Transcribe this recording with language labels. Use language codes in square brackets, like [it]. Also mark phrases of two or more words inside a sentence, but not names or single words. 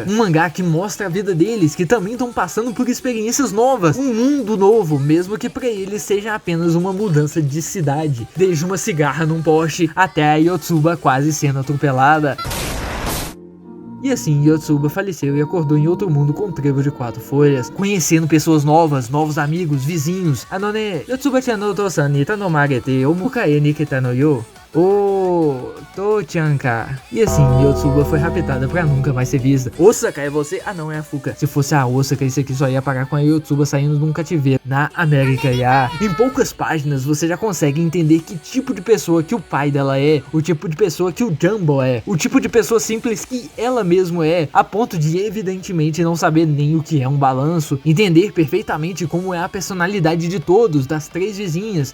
[pt] Um mangá que mostra a vida deles, que também estão passando por experiências novas, um mundo novo, mesmo que para eles seja apenas uma mudança de cidade, desde uma cigarra num poste até a Yotsuba quase sendo atropelada. E assim, Yotsuba faleceu e acordou em outro mundo com um trevo de 4 folhas, conhecendo pessoas novas, novos amigos, vizinhos. [ja] あのね、よつばちゃんのお父さんに頼まれてお迎えに来たのよ. とーちゃんか. [pt] E assim, Yotsuba foi raptada pra nunca mais ser vista. Osaka, é você? Ah não, é a Fuka. Se fosse a Osaka, isso aqui só ia parar com a Yotsuba saindo de um cativeiro na América. Em poucas páginas você já consegue entender que tipo de pessoa que o pai dela é, o tipo de pessoa que o Jumbo é, o tipo de pessoa simples que ela mesmo é, a ponto de evidentemente não saber nem o que é um balanço, entender perfeitamente como é a personalidade de todos, das 3 vizinhas.